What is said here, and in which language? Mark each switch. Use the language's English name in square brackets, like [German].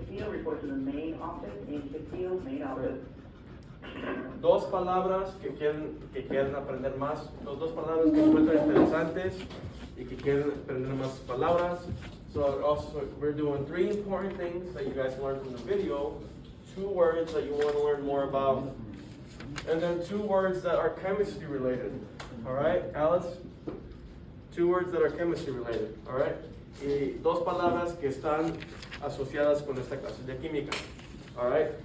[English] Report to the main office, main office. [Spanish] 2 palabras que quieren aprender más. 2 palabras que encuentran interesantes y que quieren aprender más palabras. [English] So also we're doing 3 important things that you guys learned from the video. 2 words that you want to learn more about. And then 2 words that are chemistry related. Alright, Alice? 2 words that are chemistry related. Alright? [Spanish] Y 2 palabras que están asociadas con esta clase de química. Alright?